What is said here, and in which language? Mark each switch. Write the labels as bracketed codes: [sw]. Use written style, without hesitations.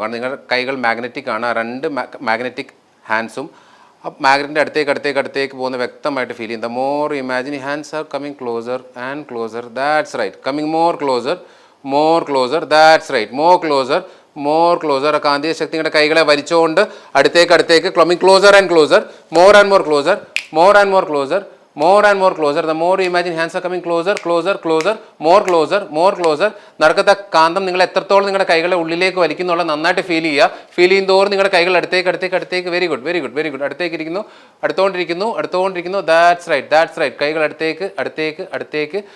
[ml] കാരണം നിങ്ങളുടെ കൈകൾ മാഗ്നറ്റിക് ആണ്. ആ രണ്ട് മാഗ്നറ്റിക് ഹാൻഡ്സും ആ മാഗ്നറ്റിൻ്റെ അടുത്തേക്ക് പോകുന്ന വ്യക്തമായിട്ട് ഫീൽ ചെയ്യും. [en] The more imagine hands are coming closer and closer. That's right. Coming more closer. That's right. More closer. [ml] ആ കാന്തിക ശക്തി നിങ്ങളുടെ കൈകളെ വലിച്ചുകൊണ്ട് അടുത്തേക്ക് [en] Coming closer and closer. More and more closer. The more you imagine hands are coming closer. More closer. [ml] നടക്കത്ത കാന്തം നിങ്ങൾ എത്രത്തോളം നിങ്ങളുടെ കൈകളെ ഉള്ളിലേക്ക് വലിക്കുന്നുള്ള നന്നായിട്ട് ഫീൽ ചെയ്യുന്തോറും നിങ്ങളുടെ കൈകൾ അടുത്തേക്ക് [en] very good [ml] അടുത്തോണ്ടിരിക്കുന്നു. [en] That's right. [ml] കൈകൾ അടുത്തേക്ക്.